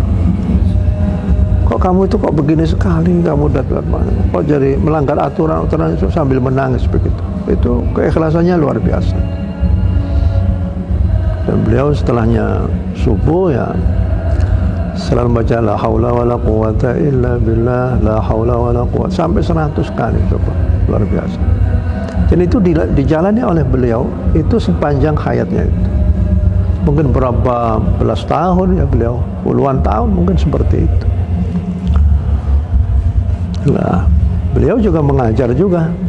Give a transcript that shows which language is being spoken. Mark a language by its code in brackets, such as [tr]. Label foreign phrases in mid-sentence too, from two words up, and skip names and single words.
[id] Kok kamu itu kok begini sekali, kamu dapat mana? Kok jadi melanggar aturan-aturan itu sambil menangis begitu. Itu keikhlasannya luar biasa. Dan beliau setelahnya subuh ya selalu baca [ar] لا حول ولا قوة إلا بالله, لا حول ولا قوة [id] sampai 100 kali, coba, luar biasa. Dan itu dijalani oleh beliau itu sepanjang hayatnya itu. Mungkin berapa belas tahun ya beliau, puluhan tahun mungkin seperti itu. Nah, beliau juga mengajar juga.